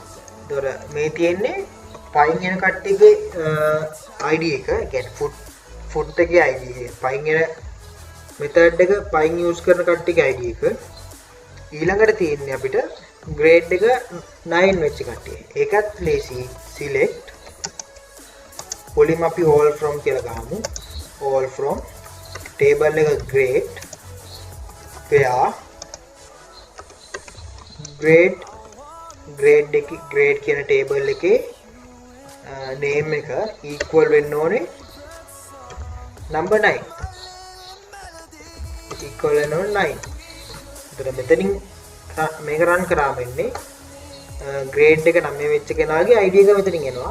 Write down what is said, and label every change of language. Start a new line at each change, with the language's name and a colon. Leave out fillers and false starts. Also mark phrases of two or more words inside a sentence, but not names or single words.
Sinhala: ඒතර මේ තියෙන්නේ පයින් එන කට්ටියගේ ID එක. කියන්නේ foot එකේ ID එක. පයින් එන method එක පයින් use කරන කට්ටියගේ ID එක. ඊළඟට තියෙන්නේ අපිට grade එක 9 වෙච්ච කට්ටිය. ඒකත් ලේසි. select මුලින්ම අපි
English: all from
Sinhala: කියලා ගහමු.
English: all from table
Sinhala: එක
English: grade where grade
Sinhala: කියන table එකේ name එක equal වෙන්න ඕනේ number 9. equal වෙන්න ඕනේ 9. එතකොට මෙතනින් මේක run කරාම ඉන්නේ grade එක 9 වෙච්ච කෙනාගේ ID එක මෙතනින් එනවා.